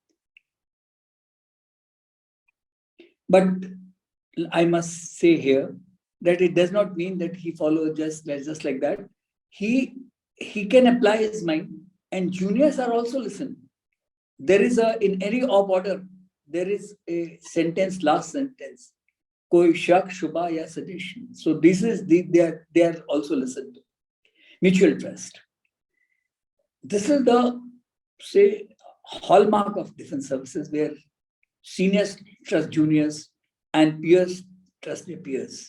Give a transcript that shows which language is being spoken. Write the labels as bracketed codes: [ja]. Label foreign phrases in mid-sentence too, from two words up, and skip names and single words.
[en] But I must say here that it does not mean that he follows just like that. He can apply his mind, and juniors are also listening. There is in any op order, there is a sentence, last sentence, [hi] koi shak, shubha ya suggestion. [en] So this is they are also listened to. Mutual trust. This is the, say, hallmark of defense services, where seniors trust juniors and peers trust their peers.